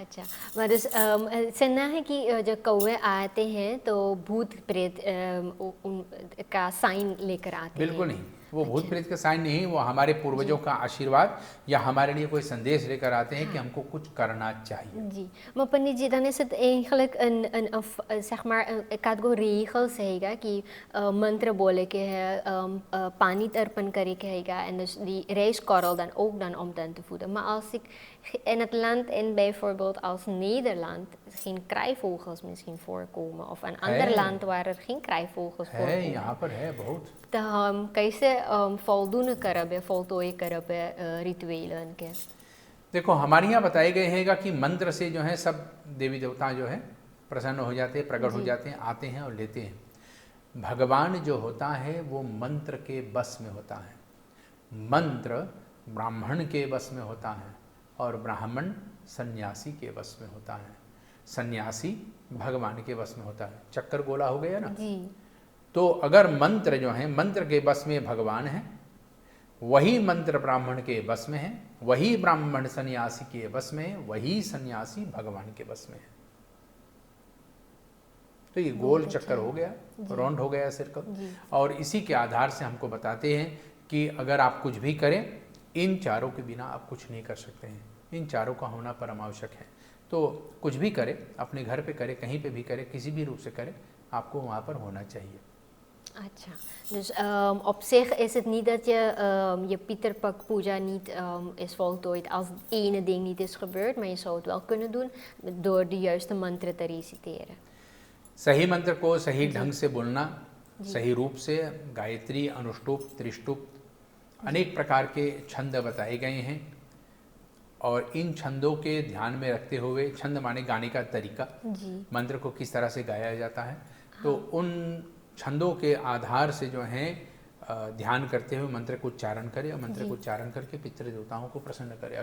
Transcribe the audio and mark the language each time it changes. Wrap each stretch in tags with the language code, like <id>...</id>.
<hi>अच्छा, मतलब सुना है कि जब कौवे आते हैं तो भूत प्रेत का साइन लेकर आते हैं। बिल्कुल नहीं, वो भूत प्रेत का साइन नहीं, वो हमारे पूर्वजों का आशीर्वाद या हमारे लिए कोई संदेश लेकर आते हैं कि हमको कुछ करना चाहिए।</hi> <nl>जी, maar Panit ji, dan is het eigenlijk zeg maar</nl> <hi>एक आध गो</hi> <nl>regels</nl> <hi>हैगा कि मंत्र बोले के है, पानी अर्पण करे के हैगा</hi> <nl>en dus die rijstkorrel dan ook dan om dan te voeden. Maar als ik in het land in bijvoorbeeld als Nederland geen krijvogels misschien voorkomen of een ander land waar er geen krijvogels voorkomen,</nl> <hi>यहाँ पर है बहुत, तो हम कैसे</hi> <nl>voldoen</nl> <hi>करब है,</hi> <nl>voltooien</nl> <hi>करब है रिचुअलन के? देखो हमारे यहाँ बताए गए हैगा कि मंत्र से जो है सब देवी देवता जो है प्रसन्न हो जाते हैं, प्रकट हो जाते हैं, आते हैं और लेते हैं। भगवान जो होता है वो मंत्र के बस में होता है। मंत्र ब्राह्मण के बस में होता है और ब्राह्मण सन्यासी के बस में होता है, सन्यासी भगवान के बस में होता है। चक्कर गोला हो गया ना जी। तो अगर मंत्र जो है मंत्र के बस में भगवान है, वही मंत्र ब्राह्मण के बस में है, वही ब्राह्मण सन्यासी के बस में है, वही सन्यासी भगवान के बस में है। तो ये गोल चक्कर हो गया, राउंड हो गया सर्कल। और इसी के आधार से हमको बताते हैं कि अगर आप कुछ भी करें, इन चारों के बिना आप कुछ नहीं कर सकते हैं। इन चारों का होना परम आवश्यक है। तो कुछ भी करें, अपने घर पे करें, कहीं पे भी करें, किसी भी रूप से करें, आपको वहाँ पर होना चाहिए। अच्छा,</hi> <nl>dus op zich is het niet dat je Pieterpak Puja niet is voltooid als het ene ding niet is gebeurd, maar je zou het wel kunnen doen door de juiste mantra te reciteren.</nl> <hi>सही मंत्र को सही ढंग से बोलना, सही रूप से, गायत्री, अनुष्टुप, त्रिष्टुप, अनेक प्रकार के छंद बताए गए हैं और इन छंदों के ध्यान में रखते हुए, छंद माने गाने का तरीका, मंत्र को किस तरह से गाया जाता है, तो उन छंदों के आधार से जो है ध्यान करते हुए मंत्र को उच्चारण करें और मंत्र को उच्चारण करके पितृ देवताओं को प्रसन्न करें।</hi>